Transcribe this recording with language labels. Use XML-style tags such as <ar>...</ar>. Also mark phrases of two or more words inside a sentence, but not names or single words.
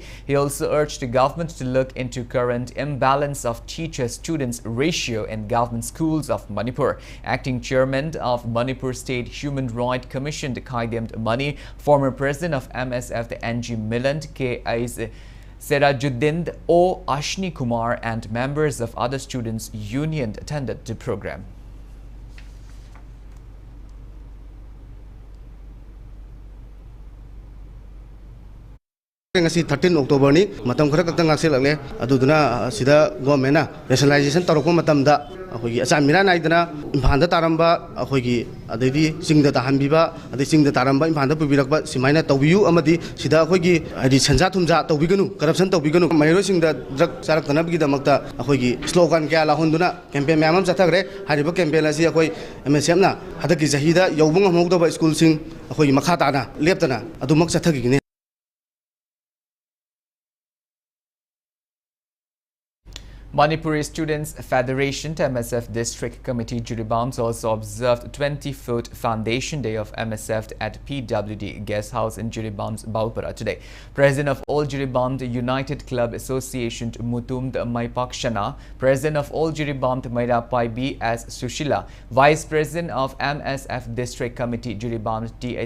<en>He also urged the government to look into current imbalance of teacher-students ratio in government schools of Manipur. Acting chairman of Manipur State Human Rights Commission, Khaidem Mani, former president of MSF, the NG Milant, K.I.'s Serajuddin O. Ashni Kumar and members of other students' union attended the program.</en> <mni>Ngasi 13 October ni matam khara kakta ngakse lagle aduduna sida government na rationalization tarokpa matamda akhoi achamira naidana imphanda taramba akhoi adedi singda tahanbiba adei singda taramba imphanda pubirakba simaina tawbiu amadi sida akhoi adi senja thumja tawbiganu corruption tawbiganu mairo singda drug charakna bigi damakta akhoi slogan kya la honduna campaign myamam chathagre hariba campaign asi akhoi MSM na hadaki jahida yobung amogdaba school sing akhoi makha tana leptana adumak chathagi.</mni> <en>Manipuri Students Federation MSF District Committee Juribams also observed 24th Foundation Day of MSF at PWD Guest House in Juribams, Baupara today. President of All Juribam United Club Association Mutumd Maipakshana, President of All Juribam Mairapai B.S. Sushila, Vice President of MSF District Committee Juribam T.S.</en>